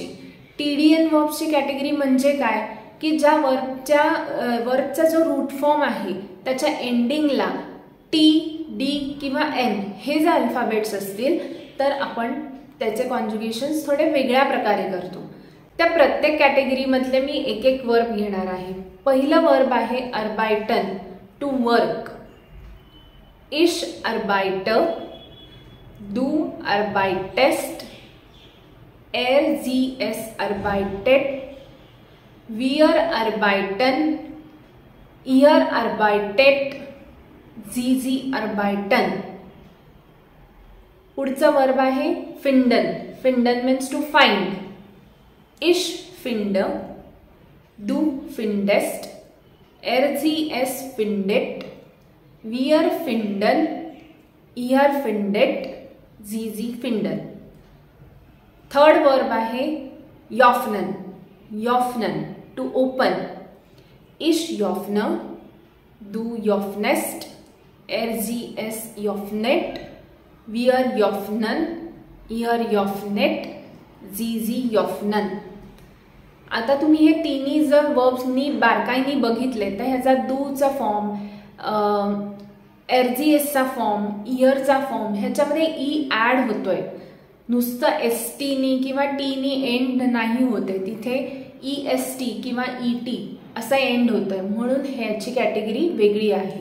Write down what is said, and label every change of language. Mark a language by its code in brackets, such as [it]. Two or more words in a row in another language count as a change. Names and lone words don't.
[mr] TDN वर्ब्सची कॅटेगरी म्हणजे काय की ज्या वर्बचा जो रूट फॉर्म आहे त्याच्या एंडिंगला T, D किंवा N हे जर अल्फाबेट्स असतील तर आपण त्याचे कॉन्जुगेशन्स थोडे वेगळ्या प्रकारे करतो. त्या प्रत्येक कॅटेगरीमधले मी एक एक वर्ब घेणार आहे. पहिलं वर्ब आहे अर्बाइटन, [en] to work. [de] ich arbeit, du arbeitest, sie es arbeitet, wir arbeiten, ihr arbeitet, sie arbeiten. [mr] पुढचं वर्ब आहे फिंडन. [en] फिंडन means to find. [de] ich find, du findest, sie es findet, wir finden, ihr findet, sie finden. [mr] थर्ड वर्ब आहे यॉफनन. [de] यॉफनन [en] to open. [de] ich öffne, du यॉफनेस्ट, sie es यॉफनेट, wir यॉफनन, ihr यॉफनेट, sie यॉफनन. [mr] आता तुम्ही हे तिन्ही जर वर्ब्सनी बारकाईने बघितले तर ह्याचा दूचा फॉर्म, एरजीएसचा फॉर्म, इयरचा फॉर्म ह्याच्यामध्ये ई ॲड होतोय. नुसतं STनी किंवा टीनी एंड नाही होते, तिथे EST किंवा ET असा एंड होतोय, म्हणून ह्याची कॅटेगरी वेगळी आहे.